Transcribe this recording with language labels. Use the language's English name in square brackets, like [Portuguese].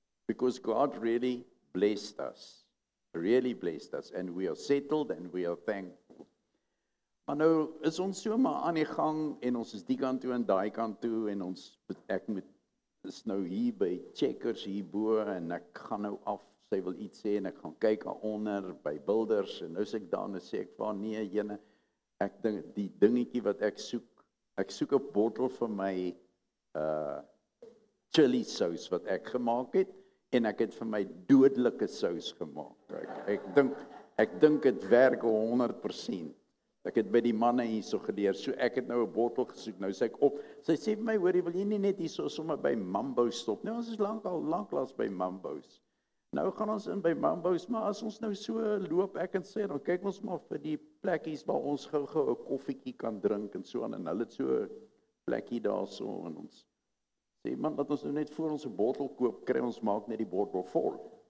[English] Because God really blessed us. Really blessed us and we are settled and we are thankful. [Afrikaans] Maar nou is ons so maar aan die gang en ons is die kant toe en daai kant toe en ek is nou hier by Checkers hierbo en ek gaan nou af, sy wil iets sê en ek gaan kyk daaronder by Builders en nou sê ek daar en sê ek van nee jene, ek dink die dingetjie wat ek soek 'n bottel vir my chili sous wat ek gemaak het en ek het vir my dodelike sous gemaak. Ek dink dit werk 100%. Ek het by die manne hierso geleer, so ek het nou 'n bottel gesoek, nou sê ek op, sy sê vir my, hoorie, wil jy nie net hierso sommer by Mambo's stop? Nou, ons is lanklaas by Mambo's. Nou gaan ons in by Mambo's, maar as ons nou so loop, ek en sy, dan kyk ons maar vir die plekkies waar ons gou 'n koffietjie kan drink en so aan, en hulle het so 'n plekkie daarso, en ons sê, man, dat ons nou net voor ons 'n bottel koop, kry ons maak net die bottel vol.